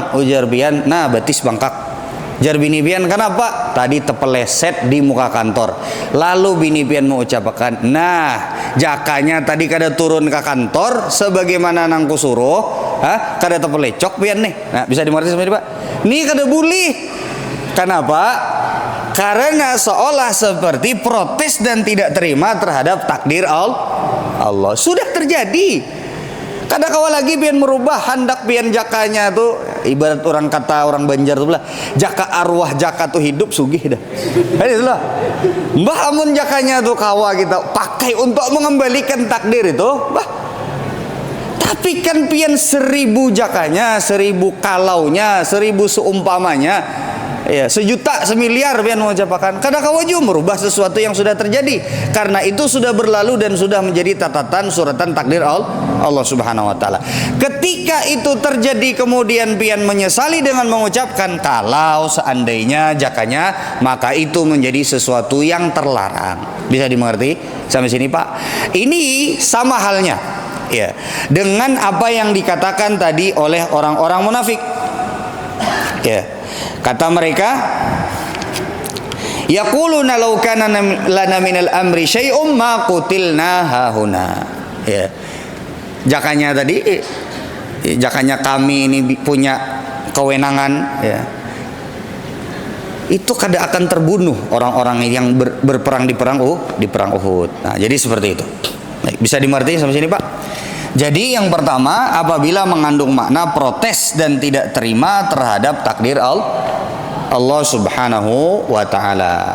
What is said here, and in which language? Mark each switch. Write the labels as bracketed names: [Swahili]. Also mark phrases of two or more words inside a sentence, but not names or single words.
[Banjar] Ujar bian, nah betis bangkak. Jar bini pian, kenapa? Tadi tepeleset di muka kantor. Lalu bini pian mengucapkan, nah jakanya tadi kada turun ke kantor sebagaimana nangku suruh, kada tepelecok pian nih. [Indonesian] Nah, bisa dimengerti sama ini Pak? Nih kada boleh. Kenapa? Karena seolah seperti protes dan tidak terima terhadap takdir Allah. Sudah terjadi. [Banjar] Kadang kala lagi pian merubah hendak pian jakanya tuh, ibarat orang kata orang Banjar tuh lah, jaka arwah jaka tuh hidup sugih dah. [Indonesian] Itulah. [Banjar] Mbah amun jakanya tuh kawa kita pakai untuk mengembalikan takdir itu, bah. [Indonesian] Tapi kan pian 1000 jakanya, 1000 kalaunya, 1000 seumpamanya, ya 1.000.000, 1.000.000.000 pian mengucapkan. Kadang kala juga merubah sesuatu yang sudah terjadi. Karena itu sudah berlalu dan sudah menjadi catatan suratan takdir Allah [Arabic] سبحانه وتعالى. [Indonesian] Ketika itu terjadi kemudian pian menyesali dengan mengucapkan kalau seandainya jakanya, maka itu menjadi sesuatu yang terlarang. Bisa dimengerti sampai sini, Pak? Ini sama halnya ya dengan apa yang dikatakan tadi oleh orang-orang munafik. Ya. Kata mereka, [Arabic] يقولون لو كان لنا من الأمر شيء ما قتلنا هاهنا. [Indonesian] Ya. Jakanya tadi, jakanya kami ini punya kewenangan, ya. Itu kada akan terbunuh orang-orang yang berperang di perang Uhud. Nah, jadi seperti itu. Baik, bisa dimengerti sampai sini, Pak? Jadi yang pertama, apabila mengandung makna protes dan tidak terima terhadap takdir Allah [Arabic] سبحانه وتعالى.